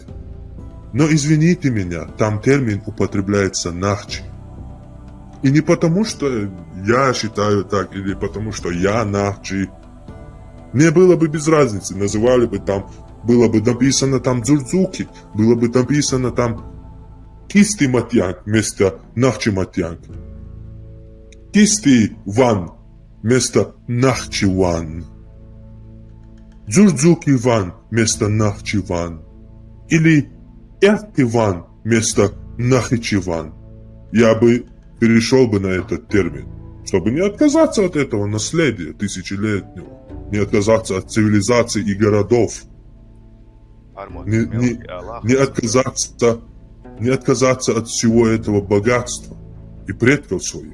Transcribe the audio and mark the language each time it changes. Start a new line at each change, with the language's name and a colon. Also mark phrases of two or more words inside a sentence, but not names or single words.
Russian: Но извините меня, там термин употребляется нахчи. И не потому, что я считаю так, или потому, что я нахчи. Мне было бы без разницы, называли бы там, было бы написано там дзурдзуки, было бы написано там
Chechen: кисти матьянг
Russian: вместо
Chechen: нахчи матьянг. Кисти ван вместо нахчи ван. Дзурдзуки ван вместо нахчи ван. Или эрти ван вместо нахичи ван.
Russian: Я бы перешел бы на этот термин, чтобы не отказаться от этого наследия тысячелетнего, не отказаться от цивилизации и городов, не отказаться от всего этого богатства и предков своих.